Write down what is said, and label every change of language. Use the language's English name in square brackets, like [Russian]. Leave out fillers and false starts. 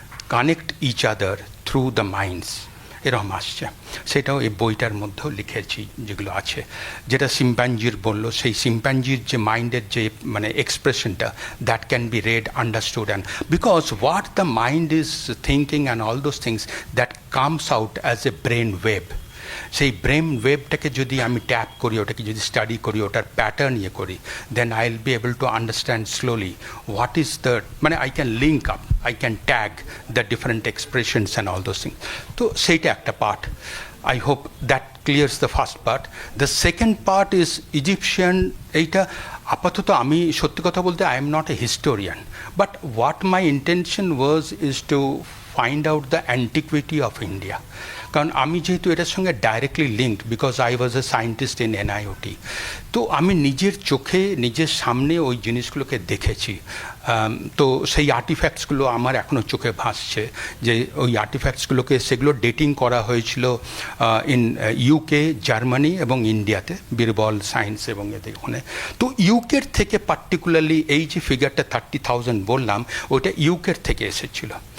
[English] connect each other through the minds এরকম আসছে [Bangla] সেটাও এই বইটার মধ্যেও লিখেছি যেগুলো আছে যেটা শিম্পাঞ্জির বললো সেই শিম্পাঞ্জির যে মাইন্ডের যে মানে এক্সপ্রেশনটা [English] that can be read understood and because what the mind is thinking and all those things that comes out as a brain wave [Bangla] সেই ব্রেন ওয়েবটাকে যদি আমি ট্যাপ করি ওটাকে যদি স্টাডি করি ওটার প্যাটার্ন ইয়ে করি [English] Then I will be able to understand slowly what is the মানে I can link up I can tag the different expressions and all those things. [Bangla] So, সেইটা একটা part. [English] I hope that clears the first part. The second part is Egyptian. [Bangla] এইটা আপাতত আমি সত্যি কথা বলতে [English] I am not a historian. But what my intention was is to find out the antiquity of India. [Bangla] কারণ আমি যেহেতু এটার সঙ্গে directly linked [English] because I was a scientist in NIOT [Bangla] তো আমি নিজের চোখে নিজের সামনে ওই জিনিসগুলোকে দেখেছি তো সেই আর্টিফ্যাক্টসগুলো আমার এখনও চোখে ভাসছে যে ওই আর্টিফ্যাক্টসগুলোকে সেগুলো ডেটিং করা হয়েছিল ইন ইউকে জার্মানি এবং ইন্ডিয়াতে বীরবল সায়েন্স এবং এদের ওখানে তো ইউকের থেকে পার্টিকুলারলি এই যে ফিগারটা 30,000 বললাম ওইটা ইউকের থেকে এসেছিল